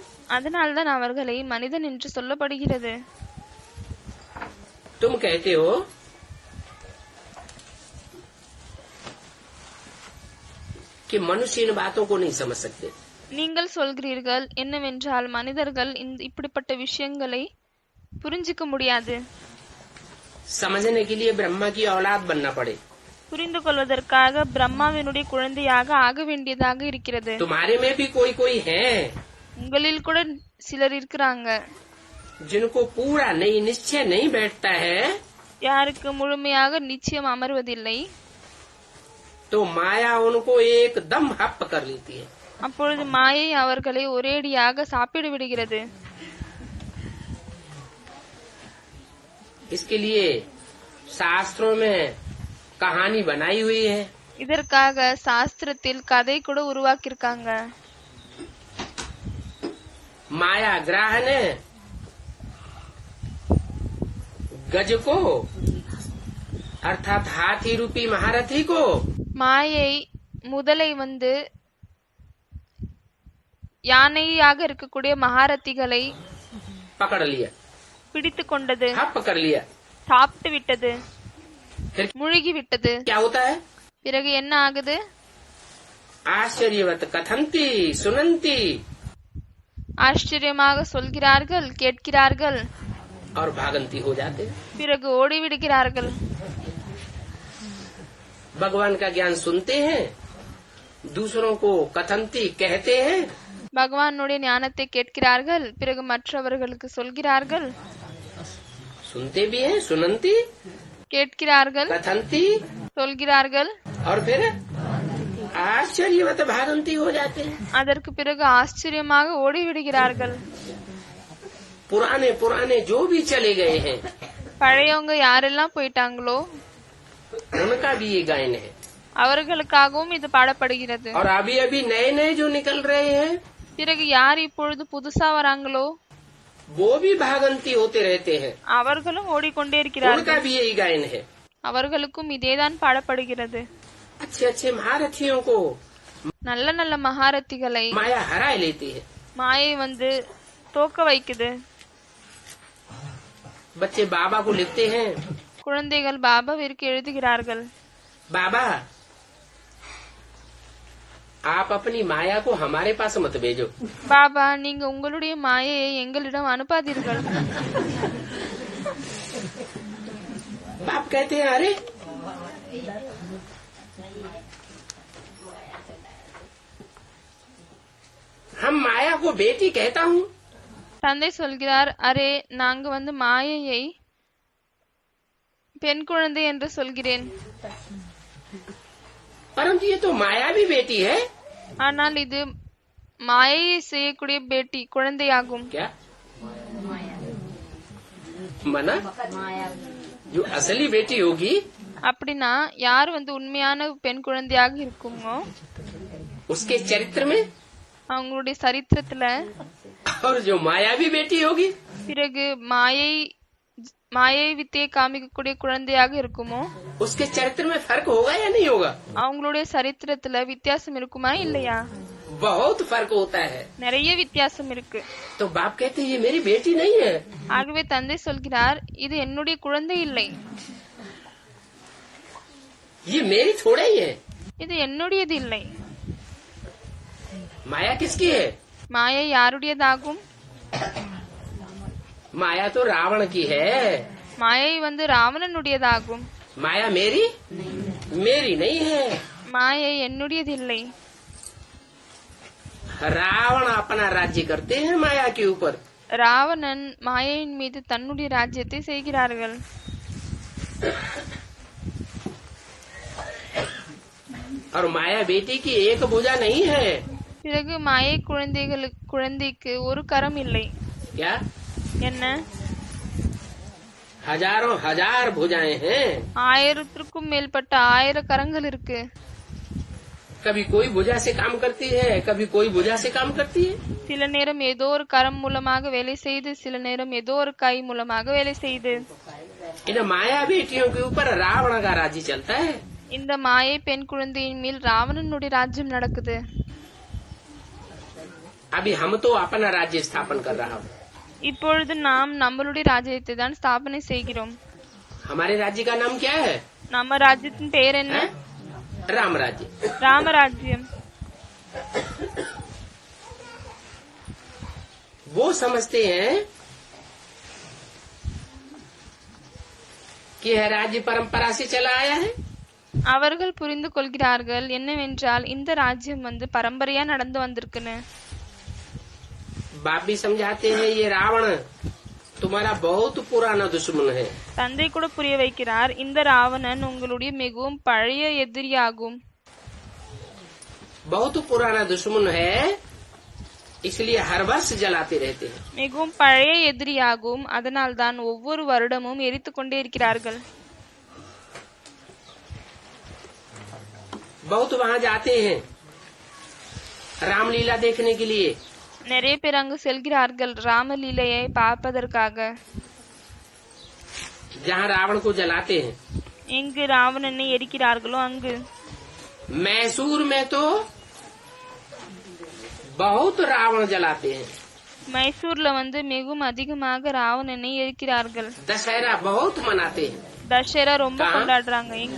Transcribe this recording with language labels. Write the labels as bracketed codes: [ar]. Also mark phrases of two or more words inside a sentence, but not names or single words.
[ta] அதனால்தான் அவர்களை மனிதன் என்று சொல்லப்படுகிறது. [hi] तुम कहते हो कि मनुष्य इन बातों को नहीं समझ सकते। [ta] நீங்கள் சொல்கிறீர்கள் என்னவென்றால் மனிதர்கள் இப்படிப்பட்ட விஷயங்களை புரிஞ்சிக்க முடியாது. [hi] समझने के लिए ब्रह्मा की औलाद बनना पड़े। [ta] புரிந்து கொள்வதற்காக பிரம்மாவினுடைய குழந்தையாக ஆக வேண்டியதாக இருக்கிறது. [hi] तुम्हारे में भी कोई कोई है [ta] உங்களில் கூட சிலர் இருக்கிறாங்க, [hi] जिनको पूरा नहीं निश्चय नहीं बैठता है, [ta] யாருக்கு முழுமையாக நிச்சயம் அமர்வதில்லை. [hi] तो माया उनको एकदम हप कर लेती है। [ta] அப்பொழுது மாயை அவர்களை ஒரேடியாக சாப்பிட்டு விடுகிறது. [hi] इसके लिए शास्त्रों में कहानी बनाई हुई है। [ta] இதற்காக சாஸ்திரத்தில் கதை கூட உருவாக்கியிருக்காங்க. [hi] माया ग्राह ने गज को अर्थात हाथी रूपी महारथी को [ta] மாயை முதலை வந்து யானையாக இருக்கக்கூடிய மகாரதிகளை [hi] पकड़ लिया, [ta] பிடித்து கொண்டது, [hi] हप कर लिया। [ta] சாப்பிட்டு விட்டது, [hi] फिर [ta] முழுகி விட்டது. [hi] क्या होता है? [ta] பிறகு என்ன ஆகுது? [hi] आश्चर्यवत कथंती सुनंती [ta] ஆச்சரியமாக சொல்கிறார்கள், கேட்கிறார்கள், [hi] और भागंती हो जाते हैं। [ta] பிறகு ஓடிவிடுகிறார்கள். [hi] भगवान का ज्ञान सुनते हैं, दूसरों को कथंती कहते हैं, [ta] பகவானுடைய ஞானத்தை கேட்கிறார்கள், பிறகு மற்றவர்களுக்கு சொல்கிறார்கள். [hi] सुनते भी हैं, सुनंती, [ta] கேட்கிறார்கள், [hi] कथंती [ta] சொல்கிறார்கள், [hi] और फिर आश्चर्यवत भागंती हो जाते हैं। [ta] அதற்கு பிறகு ஆச்சரியமாக ஓடிவிடுகிறார்கள். [hi] पुराने पुराने जो भी चले गए हैं [ta] பழையவங்க யாரெல்லாம் போயிட்டாங்களோ [hi] उनका भी ये गायन है। [ta] அவர்களுக்காகவும் இது பாடப்படுகிறது. [hi] और अभी अभी नए नए जो निकल रहे हैं [ta] பிறகு யார் இப்பொழுது புதுசா வராங்களோ [hi] वो भी भागंती होते रहते हैं, [ta] அவர்களும் ஓடிக்கொண்டே [hi] उनका [ta] இருக்கிறார்கள். [hi] भी यही गायन है। [ta] அவர்களுக்கும் இதேதான் பாடப்படுகிறது. [hi] अच्छे अच्छे महारथियों को [ta] நல்ல நல்ல மகாரத்திகளை [hi] माया हरा लेती है। [ta] மாயை வந்து தோக்க வைக்குது. [hi] बच्चे बाबा को लिखते हैं, [ta] குழந்தைகள் பாபாவிற்கு எழுதுகிறார்கள், [hi] बाबा आप अपनी माया को हमारे पास मत भेजो। [ta] பாபா நீங்க உங்களுடைய மாயையை எங்களிடம் அனுப்பாதீர்கள். [hi] बाप कहते हैं अरे हम माया को बेटी कहता हूँ, [ta] தந்தை சொல்கிறார், அரே நாங்க வந்து மாயையை பெண் குழந்தை என்று சொல்கிறேன். [hi] परंतु ये तो माया भी बेटी है। [ta] ஆனால் இது மாயையை செய்யக்கூடிய பேட்டி குழந்தையாகும். [hi] क्या मना जो असली बेटी होगी [ta] அப்படின்னா யார் வந்து உண்மையான பெண் குழந்தையாக இருக்குமோ [hi] उसके चरित्र में, [ta] அவங்களுடைய சரித்திரத்துல, [hi] और जो मायावी बेटी होगी [ta] பிறகு மாயை வித்தையை காமிக்கக்கூடிய குழந்தையாக இருக்குமோ [hi] उसके चरित्र में फर्क होगा या नहीं होगा? [ta] அவங்களுடைய சரித்திரத்துல வித்தியாசம் இருக்குமா இல்லையா? [hi] बहुत फर्क होता है। [ta] நிறைய வித்தியாசம் இருக்கு. [hi] तो बाप कहते हैं ये मेरी बेटी नहीं है, [ta] ஆகவே தந்தை சொல்கிறார், இது என்னுடைய குழந்தை இல்லை, [hi] ये मेरी थोड़ा ही है। [ta] இது என்னுடையது இல்லை. [hi] माया किसकी है? [ta] மாயை யாருடையதாகும்? [hi] माया तो रावण की है। [ta] மாயை வந்து ராவணனுடையதாகும். [hi] माया मेरी मेरी नहीं है। [ta] மாயை என்னுடையது இல்லை. [hi] रावण अपना राज्य करते हैं माया के ऊपर, [ta] ராவணன் மாயையின் மீது தன்னுடைய ராஜ்யத்தை செய்கிறார்கள். [hi] और माया बेटी की एक भुजा नहीं है। [ta] பிறகு மாயை குழந்தைக்கு ஒரு கரம் இல்லை. [hi] क्या [ta] என்ன? [hi] हजारों हजार भुजाएं हैं। [ta] 1000க்கும் மேற்பட்ட 1000 கரங்கள் இருக்கு. [hi] कभी कोई भुजा से काम करती है, कभी कोई भुजा से काम करती है। [ta] சில நேரம் ஏதோ ஒரு கரம் மூலமாக வேலை செய்து, சில நேரம் ஏதோ ஒரு கை மூலமாக வேலை செய்து. [hi] इन माया बेटियों के ऊपर रावण का राज्य चलता है। [ta] இந்த மாயை பெண் குழந்தையின் மேல் ராவணனுடைய ராஜ்யம் நடக்குது. [hi] अभी हम तो अपना राज्य स्थापन कर रहा हूँ। [ta] இப்பொழுது நாம் நம்மளுடைய ராஜ்யத்தை தான் ஸ்தாபனை செய்கிறோம். [hi] हमारे राज्य का नाम क्या है? [ta] நம்ம ராஜ்யத்தின் பெயர் என்ன? [hi] राम राज्य। [ta] ராமராஜ்யம். [hi] वो समझते हैं कि यह राज्य परंपरा से चला आया है। [ta] அவர்கள் புரிந்து கொள்கிறார்கள் என்னவென்றால் இந்த ராஜ்யம் வந்து பரம்பரையா நடந்து வந்திருக்குன்னு. [hi] बाप भी समझाते हैं ये रावण तुम्हारा बहुत पुराना दुश्मन है। [ta] தந்தை கூட புரிய வைக்கிறார், இந்த ராவணன் உங்களுடைய மிகவும் பழைய எதிரியாகும். [hi] बहुत पुराना दुश्मन है, इसलिए हर वर्ष जलाते रहते हैं। [ta] மிகவும் பழைய எதிரியாகும், அதனால் தான் ஒவ்வொரு வருடமும் எரித்துக் கொண்டே இருக்கிறார்கள். [hi] बहुत वहाँ जाते हैं रामलीला देखने के लिए। [ta] நிறைய பேர் அங்கு செல்கிறார்கள் ராமலீலையை பார்ப்பதற்காக. [hi] जहाँ रावण को जलाते हैं। [ta] எங்கு ராவணனை எரிக்கிறார்களோ அங்கு. [hi] मैसूर में तो बहुत रावण जलाते हैं। [ta] மைசூர்ல வந்து மிகவும் அதிகமாக ராவணனை எரிக்கிறார்கள். [hi] दशहरा बहुत मनाते हैं। [ta] தசரா ரொம்ப கொண்டாடுறாங்க. எங்க?